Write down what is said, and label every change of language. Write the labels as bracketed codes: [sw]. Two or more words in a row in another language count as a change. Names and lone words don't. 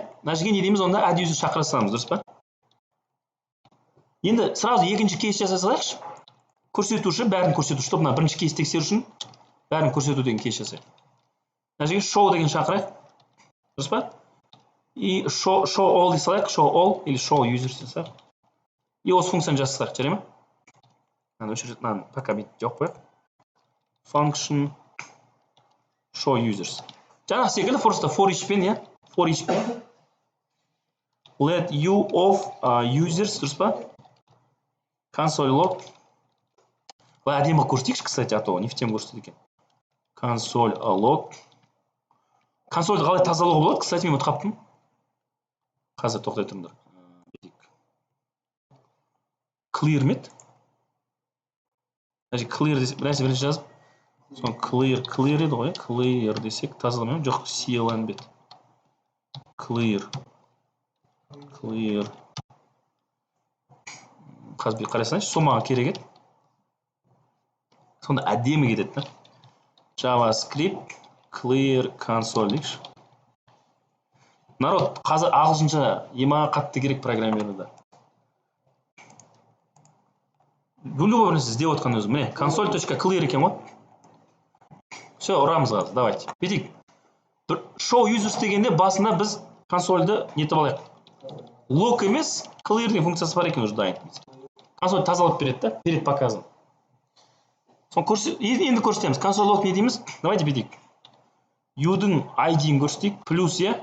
[kk] Мына жерге не дейміз онда? [en] Add user [kk] шақыра саламыз, дұрыс па? Енді сразу екінші кейс жасай салайықшы. Көрсетуші, бәрін көрсету, чтобы мына бірінші кейс тексеру үшін бәрін көрсету деген кейс жасайық. Мына жерге show деген шақырайық. Дұрыс па? И [en] show all [kk] дей салайық, [en] show all [kk] или [en] show users [kk] дей салайық. И осы функцияны жасасақ, жарай ма? Мынаны пока бүйтіп жоқ қояйық. [en] Function show users. [kk] Жаңағы секілді просто [en] for each [kk] пен, иә? [en] For each пен. Let you of users, [kk] дұрыс па? [en] Console log. [kk] Былай әдемі көрсетейікші, [ru] кстати, а то не в тему [kk] көрсетеді екен. [en] Console log. [kk] Консольді қалай тазалауға болады? Кстати, мен ұмытып қаптым. Қазір тоқтай тұрыңдар. [en] Clear мет. [kk] Clear десек, бірнәрсе бірінші жазып. Соң clear еді ғой, clear десек тазаламаймын. Жоқ, CLN бет. Clear. Қазір бір қарайсаңызшы, сол маған керек еді. Сонда әдемі кетеді. [en] JavaScript clear console [kk] дейікші. Народ, қазір ағылшынша ема қатты керек программерді. Любой бірнәрсе іздеп отқан өзім. Міне, console.clear екен ғой. Все, ұрамыз қазір, давайте. Бетейік. [en] Show users [kk] дегенде басында біз консольді нетіп алайық. Log емес, clear деген функциясы бар екен уже дайын. Консоль тазалап береді да, [ru] перед показом. [kk] Енді көрсетеміз. [en] Console log [kk] не дейміз? Давайте бетейік. U-дің ID-ін көрсетейік, плюс, е?